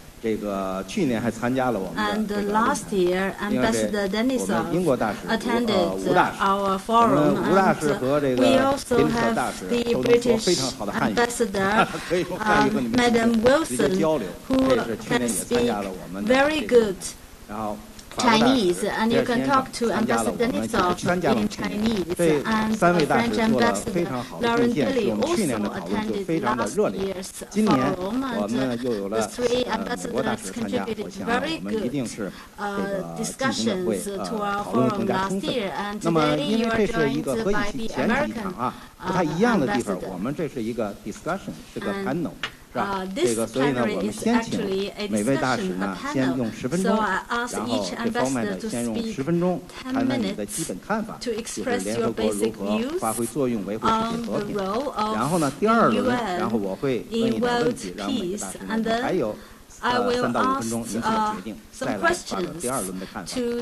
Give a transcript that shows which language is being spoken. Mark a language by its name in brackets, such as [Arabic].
[Chinese] 这个去年还参加了我们的这个论坛，因为我们英国大使吴大使，我们吴大使和这个宾特大使都能说非常好的汉语，可以用汉语和你们直接交流。这是去年也参加了我们的这个，然后。 [English] Chinese, and you can talk to Ambassador Denisov in Chinese, and French Ambassador Lauren Billy also attended last year's forum, and the 3 ambassadors contributed very good discussions to our forum last year, and today you are joined by the American ambassador. [Chinese] 我们这是一个 discussion， 是个 panel。这个，所以呢，我们先请每位大使呢，先用10分钟，然后这方面呢，先用10分钟谈谈你的基本看法，就是联合国如何发挥作用，维护世界和平。然后呢，第2轮，然后我会问一些问题，让每位大使们还有3到5分钟，您做决定，再来发表第2轮的看法。